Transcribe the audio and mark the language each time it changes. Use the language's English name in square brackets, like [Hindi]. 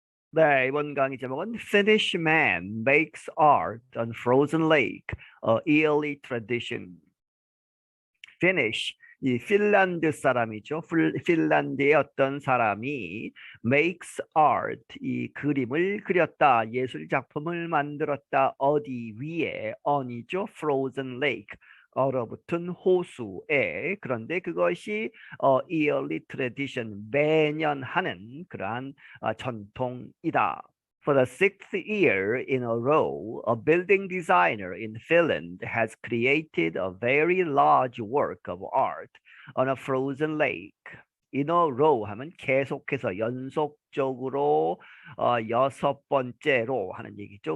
[Korean] 네, 이번 강의 제목은 [English] Finnish man makes art on frozen lake, a yearly tradition. [Korean] Finnish, 이 핀란드 사람이죠. 핀란드의 어떤 사람이 [English] makes art, [Korean] 이 그림을 그렸다, 예술 작품을 만들었다. 어디 위에? on이죠. [English] frozen lake, [Korean] 얼어붙은 호수에. 그런데 그것이 [English] yearly tradition, [Korean] 매년 하는 그러한 전통이다. [English] For the sixth year in a row, a building designer in Finland has created a very large work of art on a frozen lake. In a row [Korean] 하면 계속해서 연속적으로 여섯 번째로 하는 얘기죠.